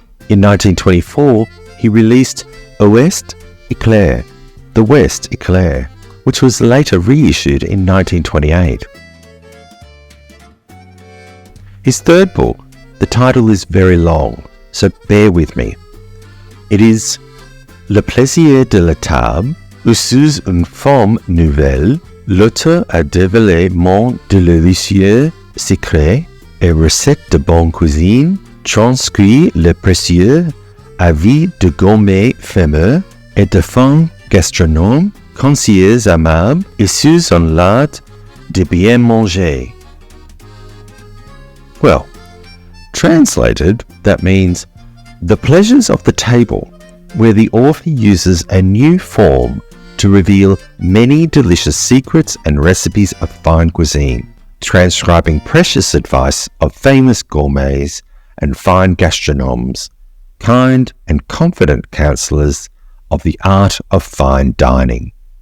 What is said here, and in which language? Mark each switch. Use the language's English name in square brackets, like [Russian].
[English] In 1924, he released Ouest Éclair, The West Eclair, which was later reissued in 1928. His third book, the title is very long, so bear with me. [French] It is Le plaisir de la table, où sous une forme nouvelle, l'auteur a dévoilé mon délicieux secret et recettes de bonne cuisine, transcrit le précieux avis de gourmets fameux et de fins gastronomes, conseillers aimables et sous un l'art de bien manger. [English] Well, translated, that means the pleasures of the table, where the author uses a new form to reveal many delicious secrets and recipes of fine cuisine, transcribing precious advice of famous gourmets and fine gastronomes, kind and confident counselors of the art of fine dining.